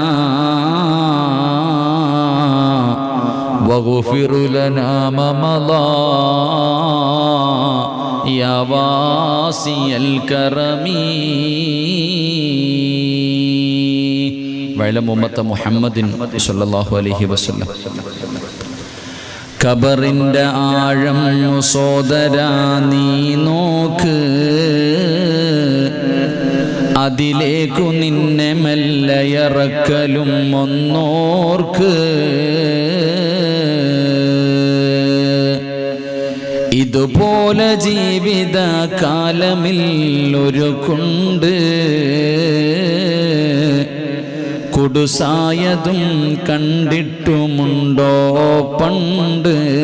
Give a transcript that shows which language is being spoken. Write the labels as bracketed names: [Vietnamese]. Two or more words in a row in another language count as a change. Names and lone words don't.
[Arabic] واغفر لنا ما مضى يا واسع الكرم وعلم أمة محمد صلى الله عليه وسلم [Malayalam] ഖബറിൻ്റെ ആഴം സോദരാ നീ നോക്ക് അതിലേക്കു നിന്നെ മെല്ലയിറക്കലും ഒന്നോർക്ക് ഇതുപോലെ ജീവിത കാലമിൽ ഒരു കുണ്ട് കുടുസായതും കണ്ടിട്ടുമുണ്ടോ പണ്ട്